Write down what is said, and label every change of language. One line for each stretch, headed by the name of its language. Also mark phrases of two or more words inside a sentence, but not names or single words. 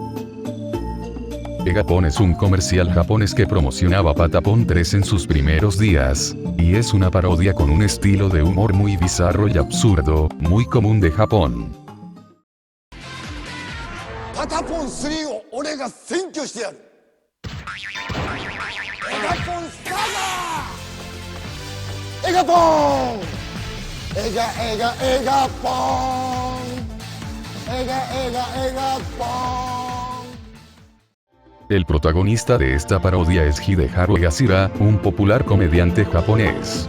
Spanish: Egapón es un comercial japonés que promocionaba Patapon 3 en sus primeros días, y es una parodia con un estilo de humor muy bizarro y absurdo, muy común de Japón.
Japanese: Patapon 3 を俺が占拠してやる。エガポンサガー。エガポン。エガポン。エガポン。
Spanish: El protagonista de esta parodia es Hideharu Egashira, un popular comediante japonés.